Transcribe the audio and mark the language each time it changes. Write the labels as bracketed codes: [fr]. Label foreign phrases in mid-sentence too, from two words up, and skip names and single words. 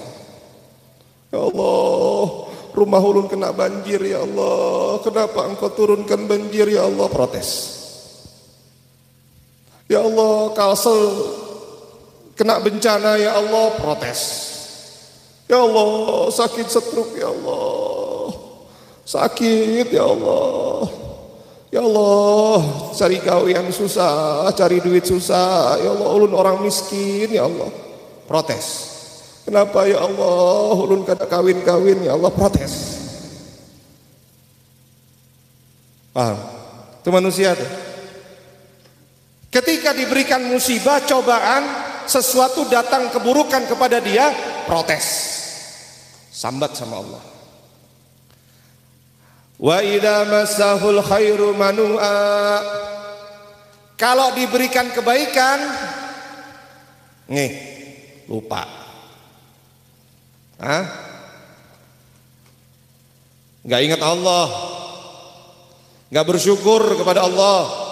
[ar] يا الله, [bjn] rumah ulun kena banjir [ar] يا الله, [bjn] kenapa engkau turunkan banjir [ar] يا الله, [bjn] protes. [ar] يا الله, [id] Kalsel kena bencana [ar] يا الله, [id] protes. [ar] يا الله, [id] sakit stroke [ar] يا الله, [id] sakit [ar] يا الله. يا الله, [id] cari kawin susah, cari duit susah. [ar] يا الله, [bjn] ulun orang miskin [ar] يا الله, [bjn] protes. Kenapa [ar] يا الله, [bjn] ulun kada kawin-kawin [ar] يا الله, [id] protes. Paham? Itu manusia tuh. Ketika diberikan musibah, cobaan, sesuatu datang keburukan kepada dia, protes, sambat sama Allah. [ar] وإذا مسه الخير منوعا, [id] kalau diberikan kebaikan, nih, lupa. Hah? Nggak ingat Allah, nggak bersyukur kepada Allah.